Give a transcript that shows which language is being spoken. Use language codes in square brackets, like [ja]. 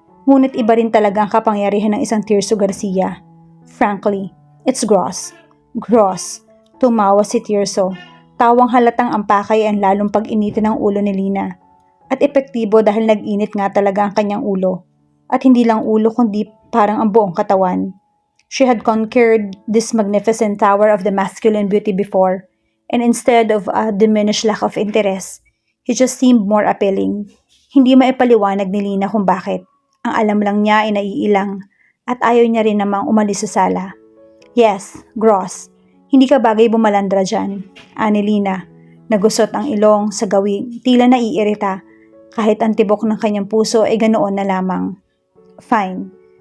[tl] Ngunit iba rin talaga ang kapangyarihan ng isang Tirso Garcia. [en] Frankly, it's gross. Gross. [tl] Tumawa si Tirso. Tawang halatang ang pakay ang lalong pag-initin ng ulo ni Lina. At epektibo dahil nag-init nga talaga ang kanyang ulo. At hindi lang ulo kundi parang ang buong katawan. [en] She had conquered this magnificent tower of the masculine beauty before, and instead of a diminished lack of interest, he just seemed more appealing. [tl] Hindi maipaliwanag ni Lina kung bakit. Ang alam lang niya ay naiilang at ayaw niya rin namang umalis sa sala. [en] Yes, gross. [tl] Hindi ka bagay bumalandra dyan, ani Lina. Nagusot ang ilong sa gawing tila naiirita kahit ang tibok ng kanyang puso ay ganoon na lamang. [en] Fine.